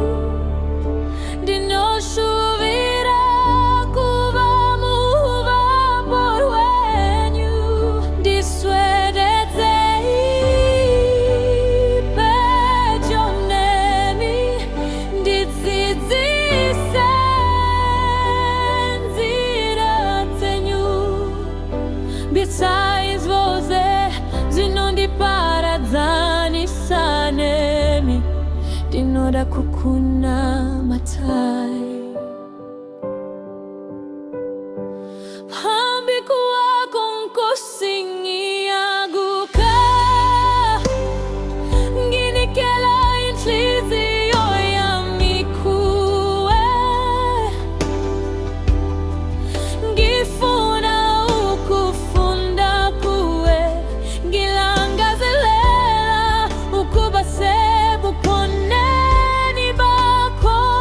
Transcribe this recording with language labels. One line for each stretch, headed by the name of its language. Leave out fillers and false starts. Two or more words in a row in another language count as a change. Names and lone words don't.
Shona: ndinoshuvira kuba muvambo rwenyu, ndiswededzei pedyo nemi, ndidzidzise nzira dzenyu. Besides voze zinondiparadzanisa nemi, ndinoda kukunamatai.
Zulu: Phambi kwako nkosingiyaguka, nginikela inhliziyo yami kuwe. Ngifuna ukufunda kuwe, ngilangazelela ukuba sebukhoneni bakho.